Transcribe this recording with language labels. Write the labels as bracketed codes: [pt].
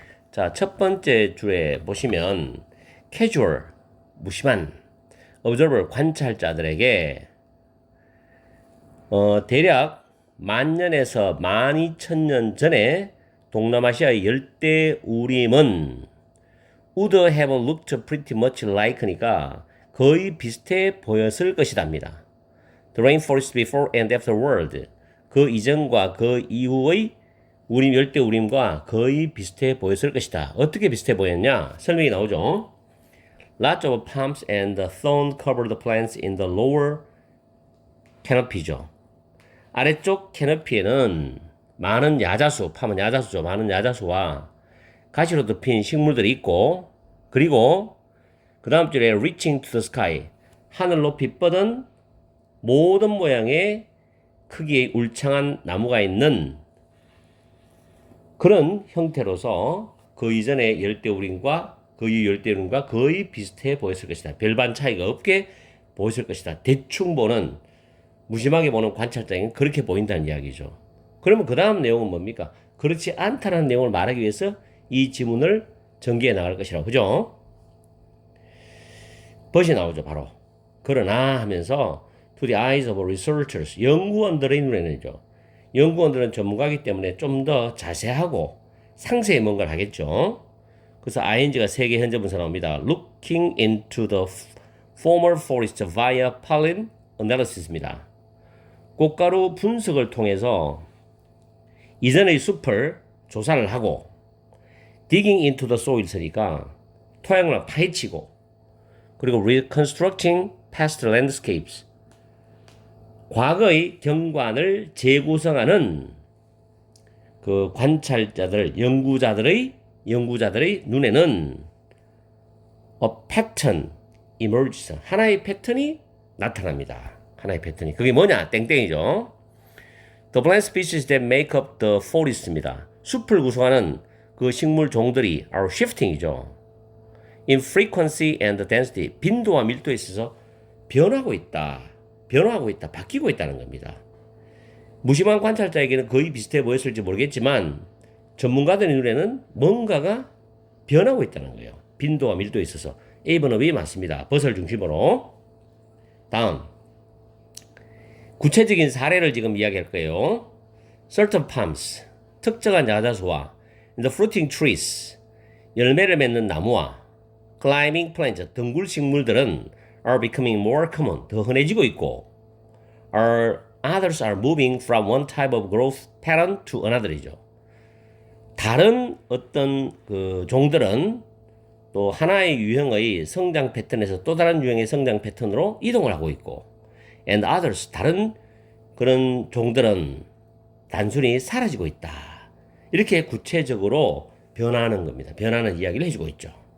[ko] 자, 첫 번째 줄에 보시면 casual, 무심한, observer, 관찰자들에게 대략 10,000년에서 12,000년 전에 동남아시아의 열대우림은 [en] would have looked pretty much like [ko] 니까 거의 비슷해 보였을 것이답니다. [en] The rainforest before and afterward. [ko] 그 이전과 그 이후의 우림, 열대우림과 거의 비슷해 보였을 것이다. 어떻게 비슷해 보였냐? 설명이 나오죠. [en] Lots of palms and thorn covered plants in the lower canopy죠. [ko] 아래쪽 캐너피에는 많은 야자수, 팜은 야자수죠. 많은 야자수와 가시로 덮인 식물들이 있고, 그리고 그 다음 줄에 [en] reaching to the sky, [ko] 하늘 높이 뻗은 모든 모양의 크기의 울창한 나무가 있는 그런 형태로서 그 이전의 열대우림과 그 이후 열대우림과 거의 비슷해 보였을 것이다. 별반 차이가 없게 보였을 것이다. 대충 보는, 무심하게 보는 관찰자에게는 그렇게 보인다는 이야기죠. 그러면 그 다음 내용은 뭡니까? 그렇지 않다는 내용을 말하기 위해서 이 지문을 전개해 나갈 것이라고. 그죠? 벗이 나오죠, 바로. 그러나 하면서 [en] to the eyes of researchers, [ko] 연구원들의 눈에는요. 연구원들은 전문가이기 때문에 좀 더 자세하고 상세히 뭔가를 하겠죠. 그래서 ing가 3개 현재 분사 나옵니다. [en] Looking into the former forest via pollen analysis입니다. [ko] 꽃가루 분석을 통해서 이전의 숲을 조사를 하고 [en] digging into the soil [ko] 쓰니까 토양을 파헤치고 그리고 [en] reconstructing past landscapes [ko] 과거의 경관을 재구성하는 그 관찰자들, 연구자들의 눈에는 [en] a pattern emerges. [ko] 하나의 패턴이 나타납니다. 하나의 패턴이. 그게 뭐냐? 땡땡이죠. [en] The plant species that make up the forest [ko] 입니다. 숲을 구성하는 그 식물 종들이 [en] are shifting [ko] 이죠. [en] In frequency and density. [ko] 빈도와 밀도에 있어서 변하고 있다, 바뀌고 있다는 겁니다. 무심한 관찰자에게는 거의 비슷해 보였을지 모르겠지만 전문가들의 눈에는 뭔가가 변하고 있다는 거예요. 빈도와 밀도에 있어서. A번업이 맞습니다. 벗을 중심으로. 다음. 구체적인 사례를 지금 이야기할 거예요. [en] Certain palms, [ko] 특정한 야자수와 [en] the fruiting trees, [ko] 열매를 맺는 나무와 [en] climbing plants, [ko] 덩굴 식물들은 [en] are becoming more common, [ko] 더 흔해지고 있고 [en] others are moving from one type of growth pattern to another이죠. [ko] 다른 어떤 그 종들은 또 하나의 유형의 성장 패턴에서 또 다른 유형의 성장 패턴으로 이동을 하고 있고 [en] and others, [ko] 다른 그런 종들은 단순히 사라지고 있다. 이렇게 구체적으로 변하는 겁니다. 변하는 이야기를 해주고 있죠.